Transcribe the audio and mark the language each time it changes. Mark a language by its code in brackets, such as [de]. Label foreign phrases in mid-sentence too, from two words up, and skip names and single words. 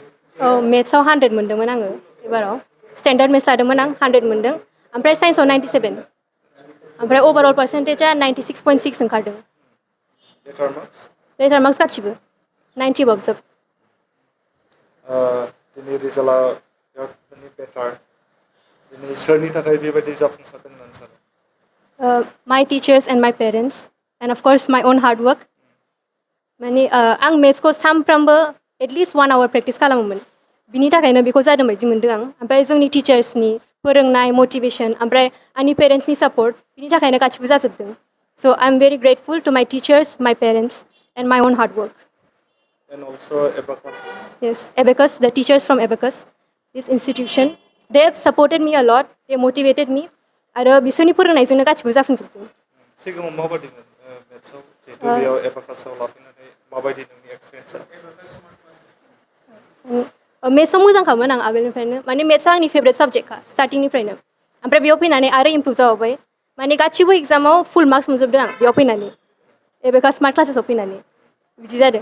[brx] मेथ्सआव 100 मोनदोंमोन आङो एबाराव [en] standard maths [brx] लादोंमोन आं 100 मोनदों ओमफ्राय साइन्सआव 97 ओमफ्राय [en] overall percentage [brx] 96.6 ओंखारदों [en] letter marks [brx] गासिबो 90 बाबो जोब दिनै रिजाल्टआ बिराद बेटार दिनै सोरनि थाखाय बेबायदि जाफुंसारदों होननानै सानो [en] my teachers and my parents and of course my own hard work [brx] माने आं मेथ्सखौ सानफ्रामबो [en] at least 1 hour [brx] प्रेक्टिस खालामोमोन बिनि थाखायनो बेखौ जादों बायदि मोनदों आं ओमफ्राय जोंनि टिचार्सनि फोरोंनाय मटिभेसन ओमफ्राय आंनि पेरेन्ट्सनि सापर्ट बिनि थाखायनो गासिबो जाजोबदों [en] so I'm very grateful to my teachers my parents and my own hard work and also Abacus yes Abacus the teachers from Abacus this institution they have supported me a lot they motivated me [brx] आरो बिसोरनि फोरोंनायजोंनो गासिबो जाफुंजोबदों सिगाङाव माबायदिमोन मेथ्सआव जितु बेयाव एबाकासआव लाफैनानै माबायदि नोंनि एक्सपिरियेन्सआ मेथ्सआव मोजांखामोन आं आगोलनिफ्रायनो माने मेथ्सआ आंनि [en] favourite subject [brx] स्टार्टिंनिफ्रायनो ओमफ्राय बेयाव फैनानै आरो इमप्रुभ जाबावबाय माने गासिबो एग्जामाव [en] full marks [brx] मोनजोबदों आं बेयाव फैनानै एबाकास स्मार्ट क्लासेसआव फैनानै बिदि जादों